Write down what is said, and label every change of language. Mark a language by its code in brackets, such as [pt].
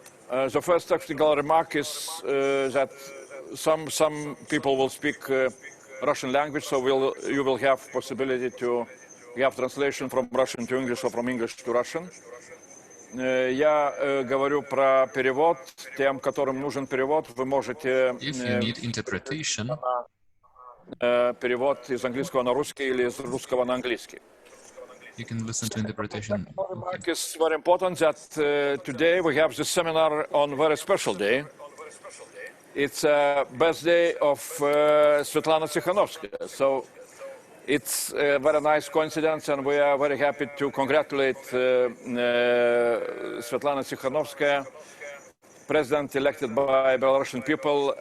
[en] The first technical remark is that some people will speak Russian language, so you will have possibility to have translation from Russian to English or from English to Russian. [ru] Я говорю про перевод. Тем, которым нужен перевод, вы можете перевод из английского на русский или из русского на английский. [en] You can listen to interpretation. It's very important that today we have this seminar on a very special day. It's a birthday of Svetlana Tikhanovskaya. So it's a very nice coincidence, and we are very happy to congratulate Svetlana Tikhanovskaya, president elected by Belarusian people.